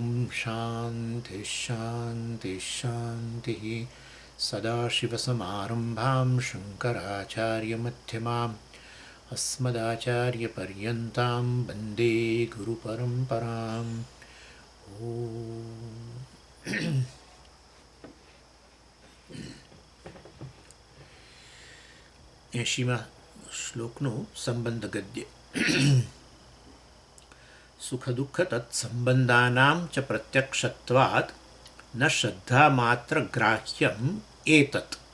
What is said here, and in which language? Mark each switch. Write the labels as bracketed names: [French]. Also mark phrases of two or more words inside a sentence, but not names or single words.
[Sanskrit] शान्तिः शान्तिः शान्तिः सदाशिवसमारम्भां शङ्कराचार्यमध्यमाम् अस्मदाचार्यपर्यन्तां वन्दे गुरुपरम्पराम् ॐ [Gujarati] 80મા શ્લોકનું સંબંધ ગદ્ય [Sanskrit] સુખ દુઃખ તત્સંબંધાનાં ચ પ્રત્યક્ષત્વાत् ન શ્રદ્ધા માત્ર ગ્રાહ્યમ એતત.